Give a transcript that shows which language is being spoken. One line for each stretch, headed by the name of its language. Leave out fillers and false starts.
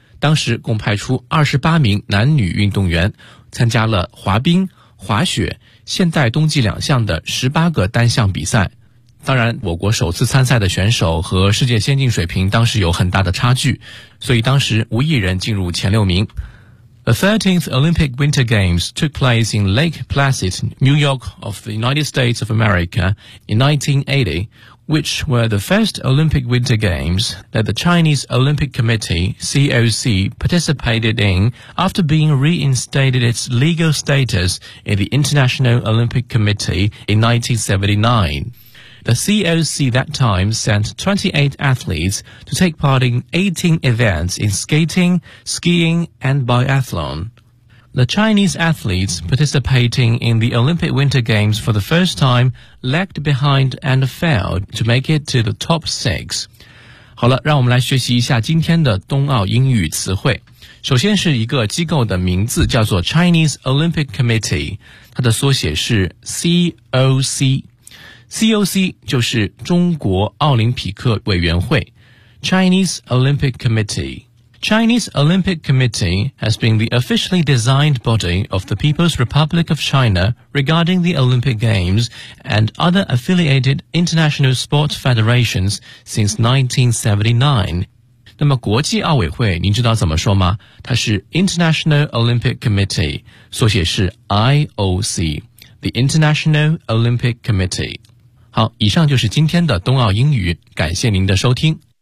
Chinese: 当时共派出28名男女运动员参加了滑冰、滑雪、现代冬季两项的18个单项比赛。当然我国首次参赛的选手和世界先进水平当时有很大的差距，所以当时无一人进入前六名。
English: The 13th Olympic Winter Games took place in Lake Placid, New York of the United States of America in 1980, which were the first Olympic Winter Games that the Chinese Olympic Committee, COC, participated in after being reinstated its legal status in the International Olympic Committee in 1979. The COC that time sent 28 athletes to take part in 18 events in skating, skiing, and biathlon. The Chinese athletes participating in the Olympic Winter Games for the first time lagged behind and failed to make it to the top six.
Chinese: 好了，让我们来学习一下今天的冬奥英语词汇。首先是一个机构的名字，叫做 Chinese Olympic Committee， 它的缩写是 COC。 COC 就是中国奥林匹克委员会 Chinese Olympic Committee.
English: Chinese Olympic Committee has been the officially designed body of the People's Republic of China regarding the Olympic Games and other affiliated international sports federations since 1979.
Chinese: 那么国际奥委会您知道怎么说吗？它是
English: International Olympic Committee，
Chinese: 缩写是
English: IOC， the International Olympic Committee。
Chinese: 好，以上就是今天的冬奥英语，感谢您的收听。